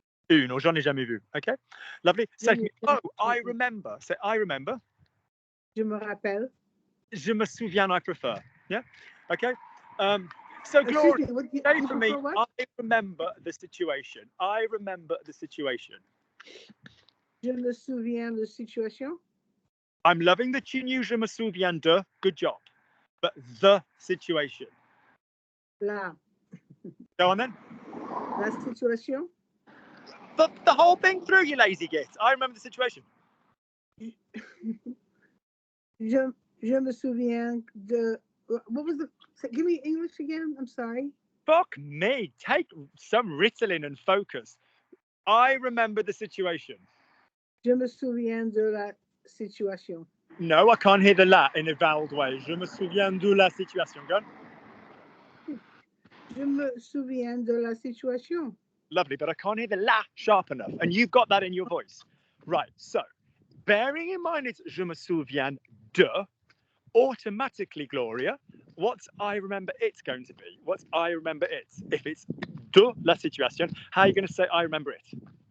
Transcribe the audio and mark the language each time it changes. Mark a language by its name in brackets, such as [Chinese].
[French] Une or j'en ai jamais vu. [English] Okay. Lovely. Say for me, oh, I remember. Say I remember. [French] Je me rappelle. Je me souviens, [English] I prefer. Yeah. Okay. So Gloria, say for me, I remember the situation. I remember the situation. [French] Je me souviens de situation. [English] I'm loving that you knew [French] je me souviens de. [English] Good job. But the situation. [French] La. [English] Go on then. [French] La situation. [English] The whole thing through, you lazy git. I remember the situation. [French] Je me souviens de. [English] What was the? Give me English again. I'm sorry. Fuck me. Take some Ritalin and focus. I remember the situation. [French] Je me souviens de la situation. [English] No, I can't hear the la in a voweled way. [French] Je me souviens de la situation. [English] Go on. [French] Je me souviens de la situation. [English] Lovely, but I can't hear the la sharp enough. And you've got that in your voice. Right, so bearing in mind it's je me souviens de, automatically, Gloria, what's I remember it's going to be? What's I remember it? If it's de la situation, how are you going to say I remember it?